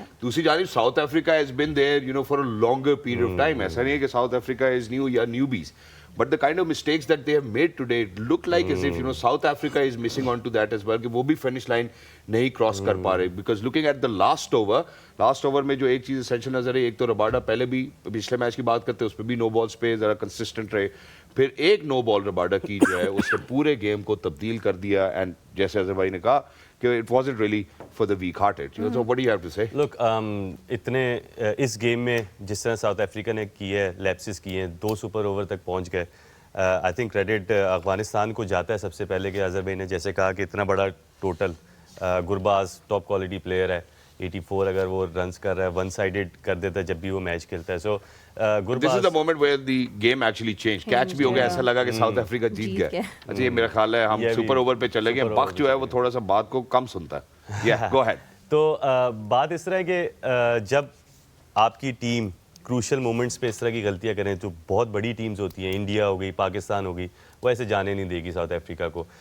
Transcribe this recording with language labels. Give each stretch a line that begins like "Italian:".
Urdu: دوسری جانب
English: South Africa has been there for a longer period of time.
Urdu: ایسا نہیں ہے کہ ساؤتھ افریقہ
English: is new
Urdu: یا newbies.
English: But the kind of mistakes that they have made today look like as if South Africa is missing on to that as well
Urdu: کہ وہ بھی finish line نہیں cross کر پا رہے.
English: Because looking at the last over
Urdu: میں جو ایک چیز essential نظر ہے, ایک تو رباڈا پہلے بھی پچھلے میچ کی بات کرتے اس پہ بھی نو بالز پہ ذرا کنسسٹنٹ رہے, پھر ایک نو بال رباڈا کی جو ہے اس نے پورے گیم کو تبدیل کر دیا. اینڈ جیسے اظہر بھائی نے کہا کہ
English: it wasn't really for the weak hearted. So what do you have to say?
Urdu: Look, اتنے اس گیم میں جس طرح ساؤتھ افریقہ نے کی ہے, لیپسز کیے ہیں, 2 سپر اوور تک پہنچ گئے. آئی تھنک کریڈٹ افغانستان کو جاتا ہے سب سے پہلے کہ اظہر بھائی نے جیسے کہا کہ اتنا بڑا total, Gurbaz top quality player ہے, 84 اگر وہ رنز کر رہا ہے, ون سائیڈڈ کر دیتا ہے جب بھی وہ میچ کھیلتا ہے. سو
English: This is the moment where the game actually changed.
Urdu: Catch بھی ہو گیا, ایسا لگا کہ ساؤتھ افریقہ جیت گیا. اچھا یہ میرا خیال ہے ہم سپر اوور پہ چلے گئے. بخ جو ہے وہ تھوڑا سا بات کو کم سنتا ہے.
English: Go ahead.
Urdu: تو بات اس طرح ہے کہ جب آپ کی ٹیم کروشل مومنٹس پہ اس طرح کی غلطیاں کریں تو بہت بڑی ٹیمز ہوتی ہیں, انڈیا ہو گئی, پاکستان ہو گئی, وہ ایسے جانے نہیں دے گی ساؤتھ افریقہ کو.